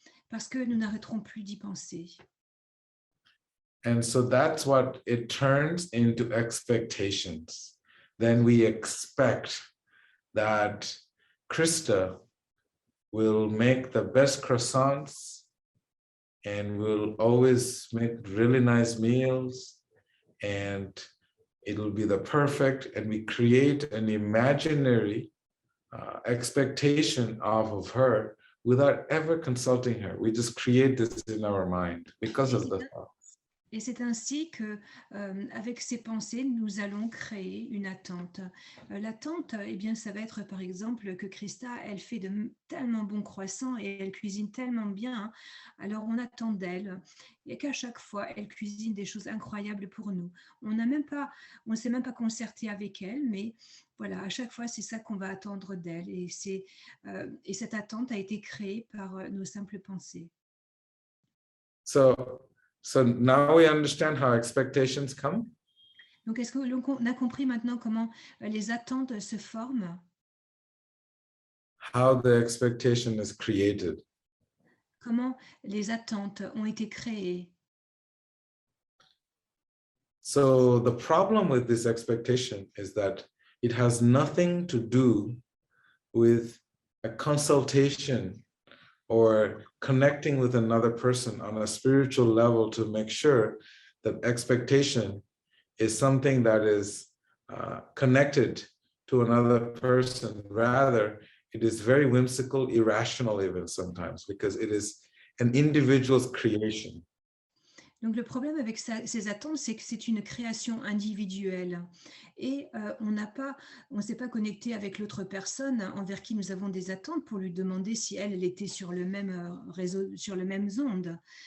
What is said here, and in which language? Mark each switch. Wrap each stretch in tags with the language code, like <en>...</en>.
<fr>Parce que nous n'arrêterons plus d'y penser.</fr> <en>And so that's what it turns into expectations. Then we expect that Krista will make the best croissants and will always make really nice meals and it'll be the perfect, and we create an imaginary expectation of her without ever consulting her. We just create this in our mind because of the thought.</en> <fr>Et c'est ainsi que, avec ces pensées, nous allons créer une attente. L'attente, eh bien, ça va être par exemple que Christa, elle fait de tellement bons croissants et elle cuisine tellement bien. Alors on attend d'elle et qu'à chaque fois, elle cuisine des choses incroyables pour nous. On ne s'est même pas concerté avec elle, mais voilà, à chaque fois, c'est ça qu'on va attendre d'elle. Et cette attente a été créée par nos simples pensées.</fr> <en>So now we understand how expectations come.</en> <fr>Donc, est-ce qu'on a compris maintenant comment les attentes se forment?</fr> <en>How the expectation is created.</en> <fr>Comment les attentes ont été créées?</fr> <en>So the problem with this expectation is that it has nothing to do with a consultation or connecting with another person on a spiritual level to make sure that expectation is something that is connected to another person. Rather, it is very whimsical, irrational even sometimes, because it is an individual's creation.</en> <fr>Donc, le problème avec ces attentes, c'est que c'est une création individuelle et on ne s'est pas connecté avec l'autre personne envers qui nous avons des attentes pour lui demander si elle était sur le même réseau, sur les mêmes ondes.</fr>